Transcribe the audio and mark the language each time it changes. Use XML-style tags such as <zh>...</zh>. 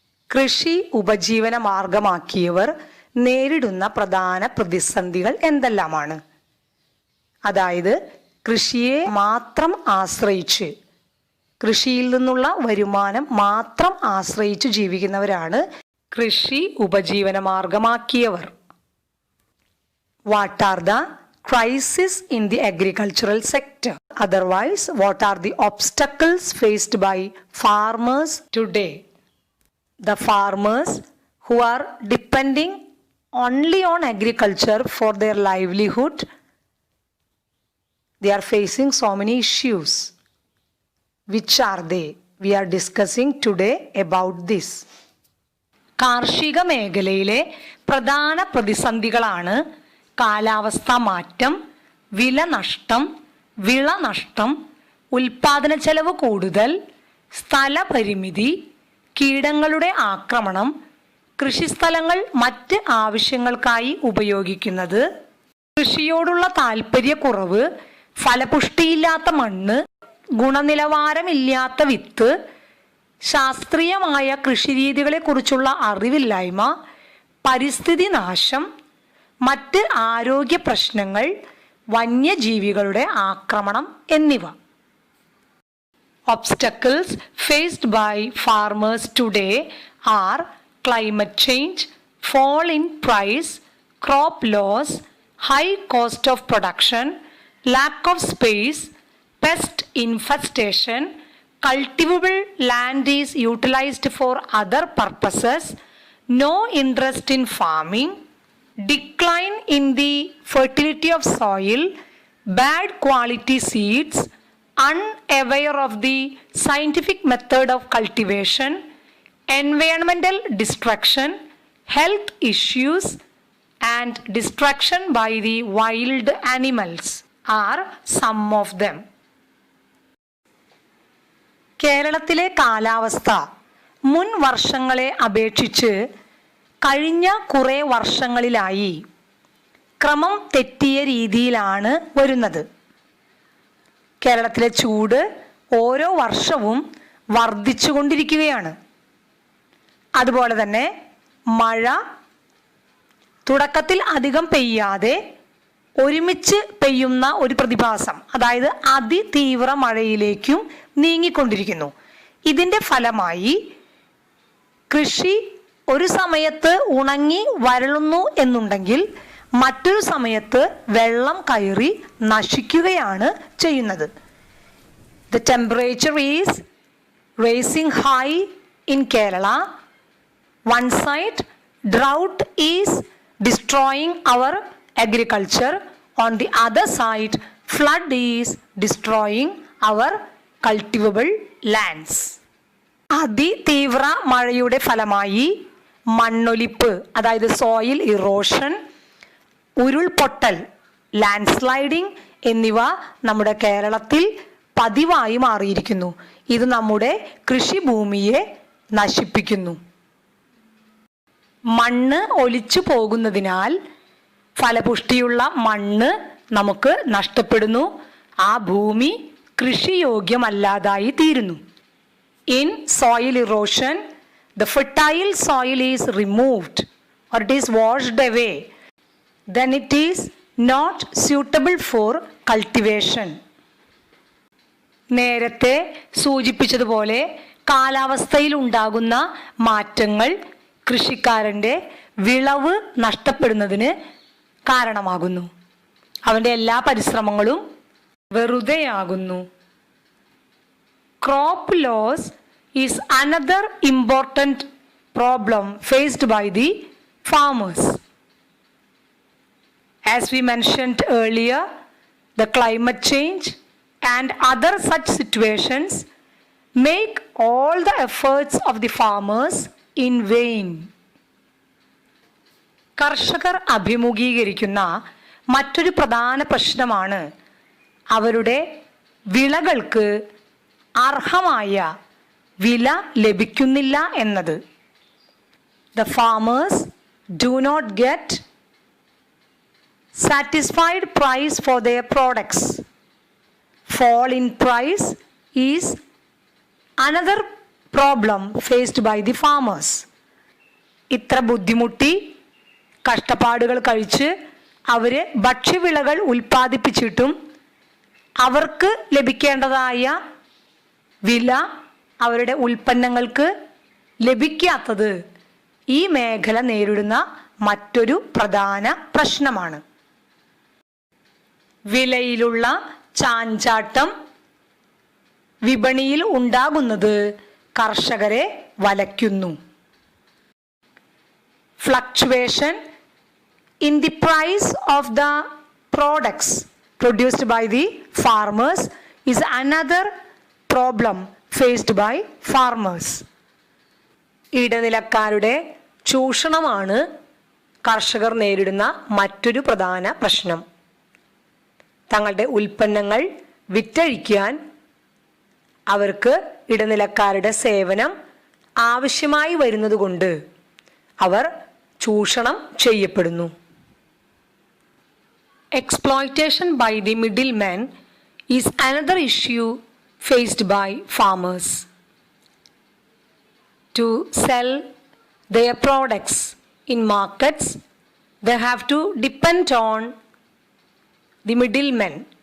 <ml>കൃഷി ഉപജീവന മാർഗമാക്കിയവർ നേരിടുന്ന പ്രധാന പ്രതിസന്ധികൾ എന്തെല്ലാമാണ്? അതായത് കൃഷിയെ മാത്രം ആശ്രയിച്ച്, കൃഷിയിൽ നിന്നുള്ള വരുമാനം മാത്രം ആശ്രയിച്ച് ജീവിക്കുന്നവരാണ് കൃഷി ഉപജീവന മാർഗമാക്കിയവർ.</ml> <en>What are the crises in the agricultural sector? Otherwise, what are the obstacles faced by farmers today? The farmers who are depending only on agriculture for their livelihood, they are facing so many issues. Which are they? We are discussing today about this.</en> <ml>കാർഷിക മേഖലയിലെ പ്രധാന പ്രതിസന്ധികളാണ് കാലാവസ്ഥാ മാറ്റം, വിലനഷ്ടം, വിളനഷ്ടം, ഉൽപാദന ചെലവ് കൂടുതൽ, സ്ഥലപരിമിതി, കീടങ്ങളുടെ ആക്രമണം, കൃഷിസ്ഥലങ്ങൾ മറ്റ് ആവശ്യങ്ങൾക്കായി ഉപയോഗിക്കുന്നത്, കൃഷിയോടുള്ള താല്പര്യക്കുറവ്, ഫലപുഷ്ടിയില്ലാത്ത മണ്ണ്, ഗുണനിലവാരമില്ലാത്ത വിത്ത്, ശാസ്ത്രീയമായ കൃഷിരീതികളെക്കുറിച്ചുള്ള അറിവില്ലായ്മ, പരിസ്ഥിതി നാശം, മറ്റ് ആരോഗ്യ പ്രശ്നങ്ങൾ, വന്യജീവികളുടെ ആക്രമണം എന്നിവ.</ml> <en>Obstacles faced by farmers today are climate change, fall in price, crop loss, high cost of production, lack of space, pest infestation, cultivable land is utilized for other purposes, no interest in farming, decline in the fertility of soil, bad quality seeds, unaware of the scientific method of cultivation, environmental destruction, health issues, and destruction by the wild animals are some of them.</en> <ml>കേരളത്തിലെ കാലാവസ്ഥ മുൻ വർഷങ്ങളെ അപേക്ഷിച്ച് കഴിഞ്ഞ കുറേ വർഷങ്ങളിലായി ക്രമം തെറ്റിയ രീതിയിലാണ് വരുന്നത്. കേരളത്തിലെ ചൂട് ഓരോ വർഷവും വർദ്ധിച്ചുകൊണ്ടിരിക്കുകയാണ്. അതുപോലെ തന്നെ മഴ തുടക്കത്തിൽ അധികം പെയ്യാതെ ഒരുമിച്ച് പെയ്യുന്ന ഒരു പ്രതിഭാസം, അതായത് അതിതീവ്ര മഴയിലേക്കും നീങ്ങിക്കൊണ്ടിരിക്കുന്നു. ഇതിൻ്റെ ഫലമായി കൃഷി ഒരു സമയത്ത് ഉണങ്ങി വരളുന്നു എന്നുണ്ടെങ്കിൽ മറ്റൊരു സമയത്ത് വെള്ളം കയറി നശിക്കുകയാണ് ചെയ്യുന്നത്.</ml> <en>The temperature is rising high in Kerala. One side, drought is destroying our agriculture. On the other side, flood is destroying our cultivable lands.</en> <ml>അതിതീവ്ര മഴയുടെ ഫലമായി മണ്ണൊലിപ്പ്, അതായത് സോയിൽ ഇറോഷൻ, ഉരുൾപൊട്ടൽ, ലാൻഡ് സ്ലൈഡിംഗ് എന്നിവ നമ്മുടെ കേരളത്തിൽ പതിവായി മാറിയിരിക്കുന്നു. ഇത് നമ്മുടെ കൃഷിഭൂമിയെ നശിപ്പിക്കുന്നു. മണ്ണ് ഒലിച്ചു പോകുന്നതിനാൽ ഫലപുഷ്ടിയുള്ള മണ്ണ് നമുക്ക് നഷ്ടപ്പെടുന്നു. ആ ഭൂമി കൃഷിയോഗ്യമല്ലാതായി തീരുന്നു.</ml> <en>In soil erosion, the fertile soil is removed or it is washed away. Then it is not suitable for cultivation.</en> <ml>നേരത്തെ സൂചിപ്പിച്ചതുപോലെ കാലാവസ്ഥയിൽ ഉണ്ടാകുന്ന മാറ്റങ്ങൾ കൃഷിക്കാരൻ്റെ വിളവ് നഷ്ടപ്പെടുന്നതിന് കാരണമാകുന്നു. അവൻ്റെ എല്ലാ പരിശ്രമങ്ങളും വെറുതെയാകുന്നു.</ml> <en>Crop loss is another important problem faced by the farmers. As we mentioned earlier, the climate change and other such situations make all the efforts of the farmers in vain.</en> <ml>കർഷകർ അഭിമുഖീകരിക്കുന്ന മറ്റൊരു പ്രധാന പ്രശ്നമാണ് അവരുടെ വിളകൾക്ക് അർഹമായ വില ലഭിക്കുന്നില്ല എന്നത്.</ml> <en>The farmers do not get satisfied price for their products. Fall in price is another problem faced by the farmers.</en> <ml>ഇത്ര ബുദ്ധിമുട്ടി കഷ്ടപ്പാടുകൾ കഴിച്ച് അവർ ഭക്ഷ്യവിളകൾ ഉൽപ്പാദിപ്പിച്ചിട്ടും അവർക്ക് ലഭിക്കേണ്ടതായ വില അവരുടെ ഉൽപ്പന്നങ്ങൾക്ക് ലഭിക്കാത്തത് ഈ മേഖല നേരിടുന്ന മറ്റൊരു പ്രധാന പ്രശ്നമാണ്. വിലയിലുള്ള ചാഞ്ചാട്ടം വിപണിയിൽ ഉണ്ടാകുന്നത് കർഷകരെ വലയ്ക്കുന്നു.</ml> <en>Fluctuation in the price of the products produced by the farmers is another problem faced by farmers.</en> <ml>ഇടനിലക്കാരുടെ ചൂഷണമാണ് കർഷകർ നേരിടുന്ന മറ്റൊരു പ്രധാന പ്രശ്നം. തങ്ങളുടെ ഉൽപ്പന്നങ്ങൾ വിറ്റഴിക്കാൻ അവർക്ക് ഇടനിലക്കാരുടെ സേവനം ആവശ്യമായി വരുന്നതുകൊണ്ട് അവർ ചൂഷണം ചെയ്യപ്പെടുന്നു.</ml> <en>Exploitation by the middlemen is another issue faced by farmers. To sell their products in markets, they have to depend on the middlemen.</en>